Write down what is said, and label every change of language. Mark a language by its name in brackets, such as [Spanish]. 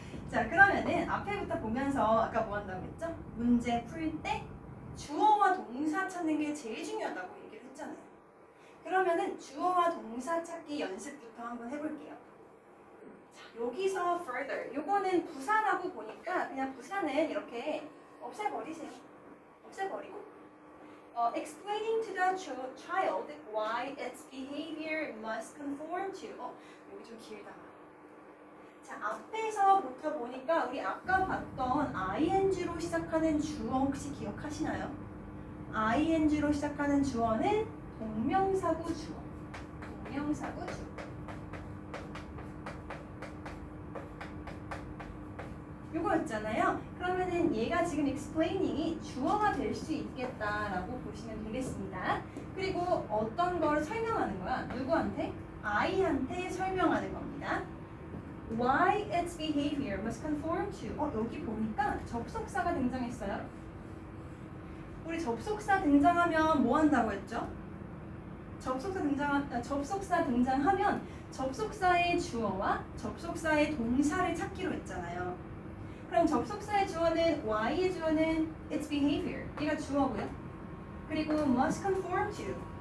[Korean] 자, 그러면은 앞에부터 보면서 아까 뭐 한다고 했죠? 문제 풀 때 주어와 동사 찾는 게 제일 중요하다고 얘기를 했잖아요. 그러면은 주어와 동사 찾기 연습부터 한번 해볼게요. 자, 여기서 further. 요거는 부사라고 보니까 그냥 부사는 이렇게 없애버리세요. 없애버리고 [English] explaining to the child why its behavior must conform to [Korean] 여기 좀 길다. 자, 앞에서부터 보니까 우리 아까 봤던 ing로 시작하는 주어 혹시 기억하시나요? ing로 시작하는 주어는 동명사구 주어. 동명사구 주어. 요거였잖아요. 그러면은 얘가 지금 explaining이 주어가 될 수 있겠다라고 보시면 되겠습니다. 그리고 어떤 걸 설명하는 거야? 누구한테? I한테 설명하는 겁니다. [English] Why its behavior must conform to. [Korean] 여기 보니까 접속사가 등장했어요. 우리 접속사 등장하면 뭐 한다고 했죠? 접속사 등장하면 접속사의 주어와 접속사의 동사를 찾기로 했잖아요. 그럼 접속사의 주어는 y의 주어는 its behavior. 얘가 주어고요. 그리고 [English] must conform to.